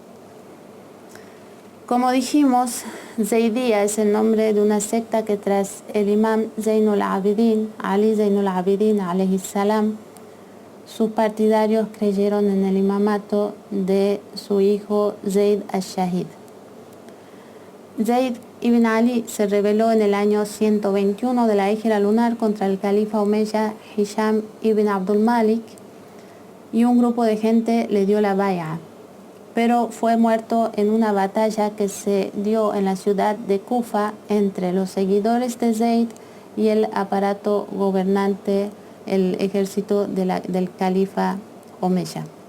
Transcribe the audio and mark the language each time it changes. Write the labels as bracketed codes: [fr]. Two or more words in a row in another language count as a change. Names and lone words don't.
[es] Como dijimos, Zaydía es el nombre de una secta que tras el imam Zaynul Abidin, Ali Zaynul Abidin [ar] عليه السلام, [es] sus partidarios creyeron en el imamato de su hijo Zayd al-Shahid. Zayd ibn Ali se rebeló en el año 121 de la Hijra lunar contra el califa omeya Hisham ibn Abdul Malik, y un grupo de gente le dio la bay'a, pero fue muerto en una batalla que se dio en la ciudad de Kufa entre los seguidores de Zayd y el aparato gobernante, el ejército del califa omeya.